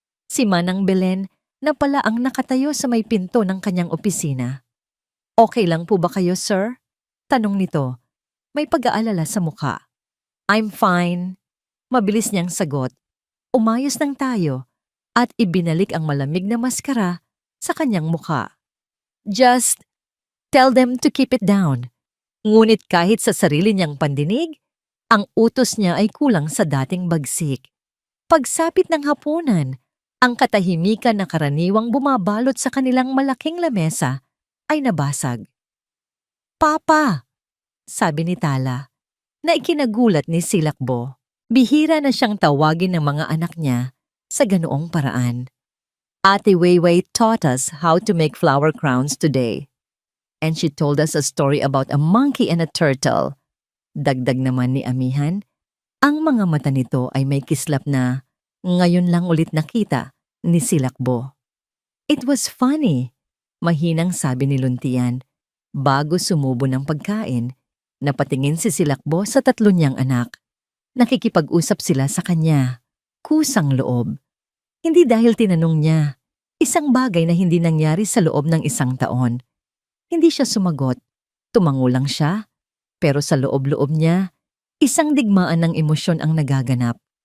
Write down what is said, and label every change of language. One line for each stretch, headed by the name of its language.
Filipino: Si Manang Belen na pala ang nakatayo sa may pinto ng kanyang opisina. Okay lang po ba kayo, sir? Tanong nito. May pag-aalala sa mukha.
English: I'm fine.
Filipino: Mabilis niyang sagot. Umayos lang tayo at ibinalik ang malamig na maskara sa kanyang mukha.
English: Just tell them to keep it down.
Filipino: Ngunit kahit sa sarili niyang pandinig, ang utos niya ay kulang sa dating bagsik. Pagsapit ng hapunan, ang katahimikan na karaniwang bumabalot sa kanilang malaking lamesa ay nabasag. Papa! Sabi ni Tala, na ikinagulat ni Silakbo. Bihira na siyang tawagin ng mga anak niya sa ganoong paraan.
English: Ate Weiwei taught us how to make flower crowns today. And she told us a story about a monkey and a turtle.
Filipino: Dagdag naman ni Amihan, ang mga mata nito ay may kislap na ngayon lang ulit nakita ni Silakbo.
English: It was funny,
Filipino: mahinang sabi ni Luntian. Bago sumubo ng pagkain, napatingin si Silakbo sa 3 niyang anak. Nakikipag-usap sila sa kanya, kusang loob. Hindi dahil tinanong niya, isang bagay na hindi nangyari sa loob ng 1 taon. Hindi siya sumagot, tumango lang siya, pero sa loob-loob niya, isang digmaan ng emosyon ang nagaganap.